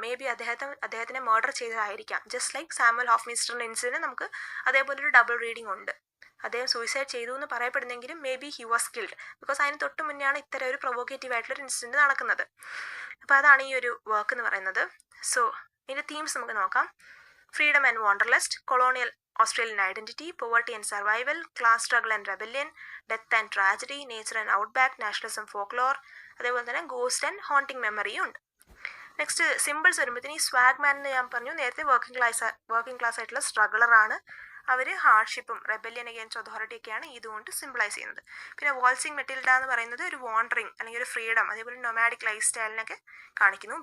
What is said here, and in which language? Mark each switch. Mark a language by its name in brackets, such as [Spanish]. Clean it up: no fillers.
[Malayalam] May be അദ്ദേഹത്തിനെ murder ചെയ്തതായിരിക്കാം. [English] just like [Malayalam] Samuel ഹോഫ്മീസ്റ്ററിൻ്റെ incident നമുക്ക് അതേപോലെ ഒരു ഡബിൾ റീഡിങ് ഉണ്ട്. അദ്ദേഹം സൂയിസൈഡ് ചെയ്തു എന്ന് പറയപ്പെടുന്നെങ്കിലും [English] maybe he was killed, [Malayalam] because അതിന് തൊട്ട് മുന്നെയാണ് ഇത്തരം ഒരു പ്രൊവോക്കേറ്റീവ് ആയിട്ടുള്ളൊരു ഇൻസിഡൻറ്റ് നടക്കുന്നത്. അപ്പോൾ അതാണ് ഈ ഒരു വർക്ക് എന്ന് പറയുന്നത്. സോ ഇതിൻ്റെ തീംസ് നമുക്ക് നോക്കാം. [English] freedom and wanderlust, colonial Australian identity, poverty and survival, class struggle and rebellion, death and tragedy, nature and outback, nationalism, folklore, [Malayalam] അതേപോലെ തന്നെ [English] Ghost and haunting മെമ്മറിയും ഉണ്ട്. [Malayalam] നെക്സ്റ്റ് സിമ്പിൾസ് വരുമ്പോഴത്തേന് ഈ സ്വാഗ്മാൻ എന്ന് ഞാൻ പറഞ്ഞു നേരത്തെ വർക്കിംഗ് ക്ലാസ് ആയിട്ടുള്ള സ്ട്രഗിളറാണ്. അവർ ഹാർഡ്ഷിപ്പും [English] rebellion against authority [Malayalam] ഒക്കെയാണ് ഇതുകൊണ്ട് സിംബിളൈസ് ചെയ്യുന്നത്. പിന്നെ വാൾസിങ് മെറ്റിൽഡ എന്ന് പറയുന്നത് ഒരു വാണ്ടറിങ് അല്ലെങ്കിൽ ഒരു ഫ്രീഡം, അതേപോലെ നൊമാഡിക് ലൈഫ് സ്റ്റൈലിനൊക്കെ കാണിക്കുന്നു.